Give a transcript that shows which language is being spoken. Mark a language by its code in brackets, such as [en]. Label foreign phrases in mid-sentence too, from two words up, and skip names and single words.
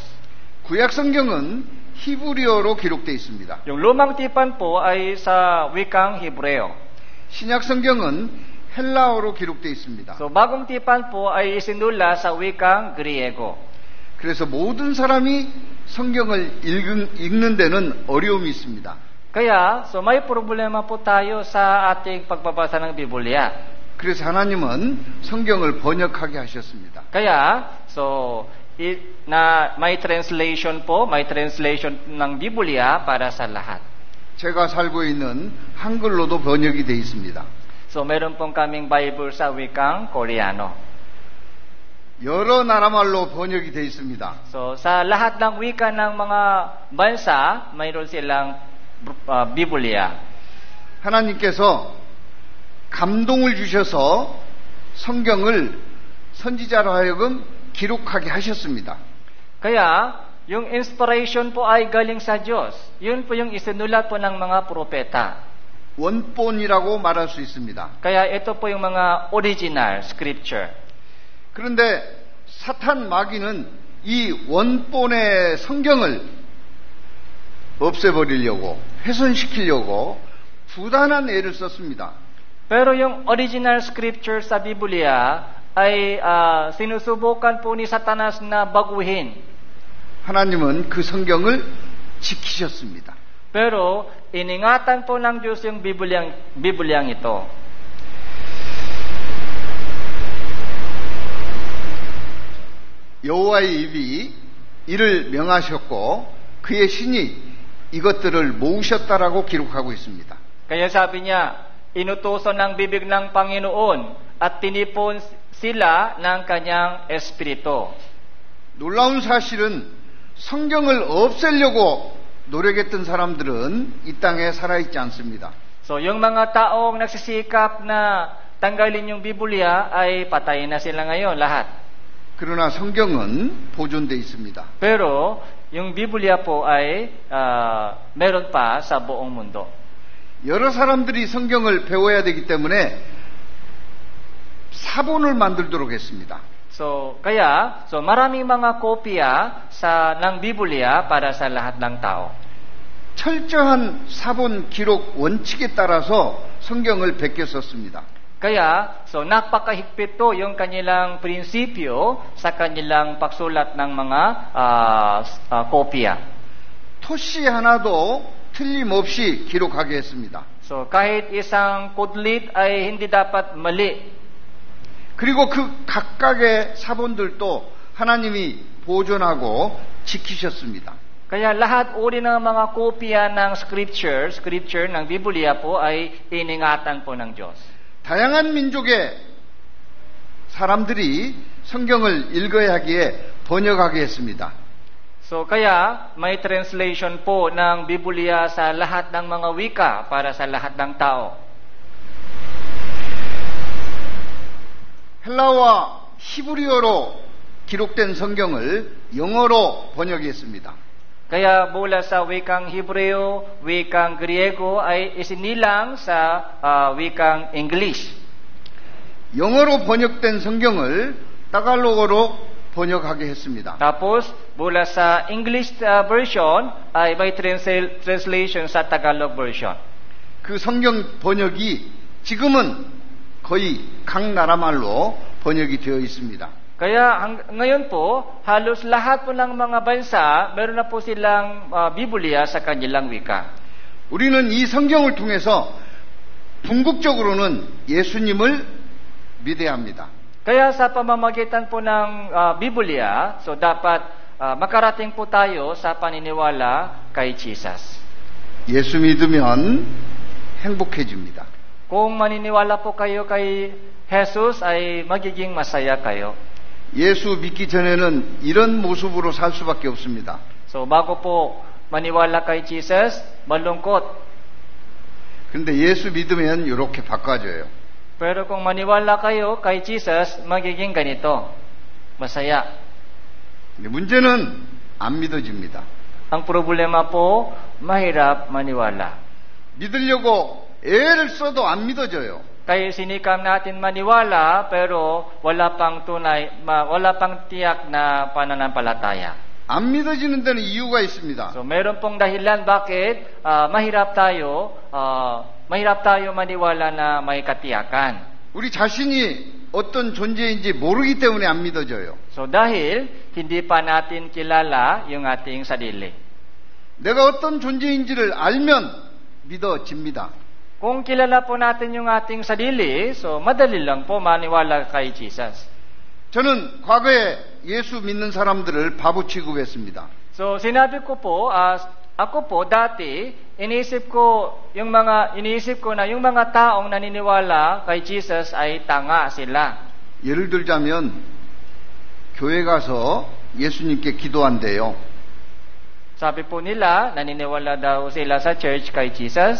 [ko] 구약 성경은 히브리어로 기록되어 있습니다. [tl] Yung Lumang Tipan po ay sa wikang Hebreo. [ko] 신약 성경은 헬라어로 기록되어 있습니다. [tl] So, Bagong Tipan po ay isinula sa wikang Griego. [ko] 그래서 모든 사람이 성경을 읽는 데는 어려움이 있습니다. [tl] Kaya, so may problema po tayo sa ating pagbabasa ng Biblia. [ko] 그래서 하나님은 성경을 번역하게 하셨습니다. [tl] Kaya, so may translation po, may translation ng Biblia para sa lahat. [ko] 제가 살고 있는 한글로도 번역이 되어 있습니다. [tl] So meron pong kaming Bible sa wikang Koreano. [ko] 여러 나라 말로 번역이 되어 있습니다. [tl] So sa lahat ng wika ng mga bansa, mayroon silang Biblia. [ko] 하나님께서 감동을 주셔서 성경을 선지자로 하여금 기록하게 하셨습니다. [tl] Kaya, yung inspiration po ay galing sa Diyos. Yun po yung isinulat po ng mga propeta. [ko] 원본이라고 말할 수 있습니다. [tl] Kaya ito po yung mga [en] original scripture. [ko] 그런데 사탄 마귀는 이 원본의 성경을 없애버리려고 훼손시키려고 부단한 애를 썼습니다. [tl] Pero yung [en] original scripture [tl] sa Biblia ay sinusubukan po ni Satanas na baguhin. [ko] 하나님은 그 성경을 지키셨습니다. [tl] Pero iningatan po ng Diyos yung Bibliang ito. [ko] 여호와의 입이 이를 명하셨고 그의 신이 이것들을 모으셨다라고 기록하고 있습니다. [tl] Kaya sabi niya, inutusan ng bibig ng Panginoon at tinipon sila ng kanyang espiritu. [ko] 놀라운 사실은 성경을 없애려고 노력했던 사람들은 이 땅에 살아있지 않습니다. [tl] So, yung mga taong nagsisikap na tanggalin yung Biblia ay patay na sila ngayon lahat. [ko] 그러나 성경은 보존되어 있습니다. [tl] Pero yung Biblia po ay meron pa sa buong mundo. [ko] 여러 사람들이 성경을 배워야 되기 때문에 사본을 만들도록 했습니다. [tl] So maraming mga kopya ng Biblia para sa lahat ng tao. [ko] 철저한 사본 기록 원칙에 따라서 성경을 베껴 썼습니다. [tl] Kaya, napakahigpit to yung kanilang prinsipyo sa kanilang pagsulat ng mga kopya. [ko] 토시 하나도 틀림없이 기록하게 했습니다. [tl] So, kahit isang kudlit ay hindi dapat mali. [ko] 그리고 그 각각의 사본들도 하나님이 보존하고 지키셨습니다. [tl] Kaya lahat uri ng mga kopya ng scripture ng Biblia po ay iningatan po ng Diyos. [ko] 다양한 민족의 사람들이 성경을 읽어야 하기에 번역하게 했습니다. [tl] So kaya may translation po ng Biblia sa lahat ng mga wika para sa lahat ng tao. [ko] 헬라와 히브리어로 기록된 성경을 영어로 번역했습니다. [tl] Kaya mula sa wikang Hebreo, wikang Griego ay isinilang sa wikang English. [ko] 영어로 번역된 성경을 따갈로그로 번역하게 했습니다. [tl] Tapos mula sa [en] English version [tl] ay may translation sa [en] Tagalog version. [ko] 그 성경 번역이 지금은 거의 각 나라 말로 번역이 되어 있습니다. [tl] Kaya ngayon po, halos lahat po ng mga bansa, meron na po silang Biblia sa kanilang wika. [ko] 우리는 이 성경을 통해서 궁극적으로는 예수님을 믿어야 합니다. [tl] Kaya sa pamamagitan po ng Biblia, so dapat makarating po tayo sa paniniwala kay Jesus. [ko] 예수 믿으면 행복해집니다. [tl] Kung maniniwala po kayo kay Jesus, ay magiging masaya kayo. [ko] 예수 믿기 전에는 이런 모습으로 살 수밖에 없습니다. [tl] So bago po maniwala kay Jesus, malungkot. [ko] 그런데 예수 믿으면 이렇게 바꿔져요. [tl] Pero kung maniwala kayo kay Jesus, magiging ganito, masaya. [ko] 문제는 안 믿어집니다. [tl] Ang problema po, mahirap maniwala. [ko] 믿으려고 애를 써도 안 믿어져요. [tl] Kaya sinikam natin maniwala pero wala pang tiyak na pananampalataya. [ko] 안 믿어지는 데는 이유가 있습니다. [tl] So meron pong dahilan bakit mahirap tayo maniwala na may katiyakan. [ko] 우리 자신이 어떤 존재인지 모르기 때문에 안 믿어져요. [tl] So dahil hindi pa natin kilala yung ating sarili. [ko] 내가 어떤 존재인지를 알면 믿어집니다. [tl] Kung kilala po natin yung ating sarili, so madali lang po maniwala kay Jesus. [ko] 저는 과거에 예수 믿는 사람들을 바보 취급했습니다. [tl] So sinabi ko po, ako po dati iniisip ko na yung mga taong naniniwala kay Jesus ay tanga sila. [ko] 예를 들자면 교회 가서 예수님께 기도한대요. [tl] Sabi po nila, naniniwala daw sila sa church kay Jesus.